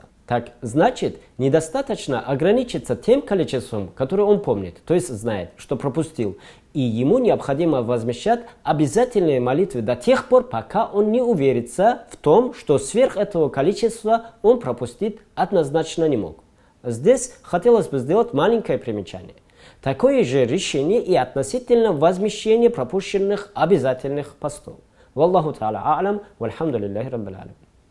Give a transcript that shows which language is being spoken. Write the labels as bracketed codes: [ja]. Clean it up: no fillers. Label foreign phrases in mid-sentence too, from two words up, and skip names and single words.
[ru] Так значит, недостаточно ограничиться тем количеством, которое он помнит, то есть знает, что пропустил, и ему необходимо возмещать обязательные молитвы до тех пор, пока он не уверится в том, что сверх этого количества он пропустить однозначно не мог. Здесь хотелось бы сделать маленькое примечание. Такое же решение и относительно возмещения пропущенных обязательных постов. [ar] والله تعالى أعلم والحمد لله رب العالمين.